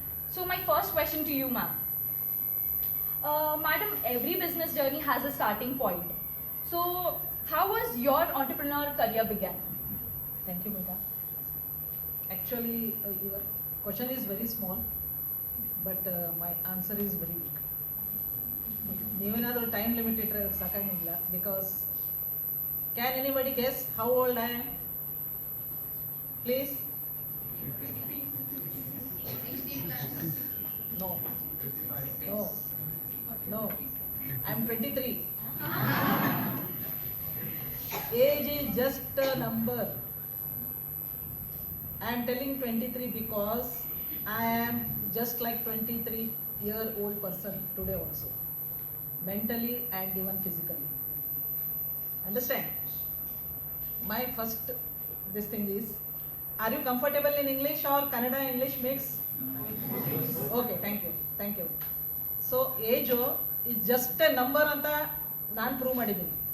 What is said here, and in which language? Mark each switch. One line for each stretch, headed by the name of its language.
English: So my first question to you, ma'am. Madam, every business journey has a starting point. So how was your entrepreneur career began? Thank you, Megha. Actually, your question is very small, but my answer is very big.
Kannada: ನೀವೇನಾದರೂ time limit ಇಟ್ಟರೆ ಸಾಕಾಗಿಲ್ಲ
English: Because can anybody guess how old I am please no no no I am 23 age is just a number I am telling 23 because I am just like 23-year-old person today also, mentally and even physically. Understand? My first this thing is, are you comfortable in English or Kannada English mix? Okay, thank you. So age is just a number
Kannada: anta ನಾನು prove ಮಾಡಿದ್ದೀನಿ.